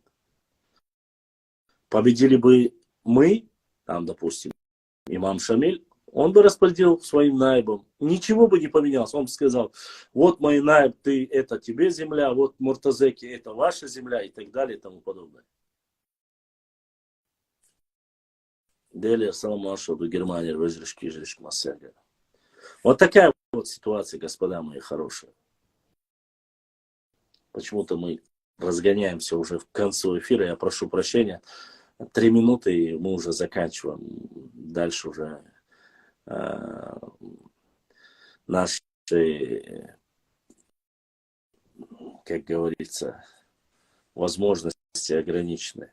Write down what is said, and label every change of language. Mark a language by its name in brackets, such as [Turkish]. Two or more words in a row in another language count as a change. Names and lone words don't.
[Russian] Победили бы мы, там, допустим, имам Шамиль, он бы распределил своим наибам. Ничего бы не поменялось. Он бы сказал, вот мой наиб, это тебе земля, вот Муртазеки, это ваша земля, и так далее, и тому подобное. Дели, саламу ашаду, Германия, выжрышки, жрышки, массага. Вот такая вот ситуация, господа мои хорошие. Почему-то мы разгоняемся уже к концу эфира. Я прошу прощения. 3 минуты, и мы уже заканчиваем. Дальше уже наши, как говорится, возможности ограничены.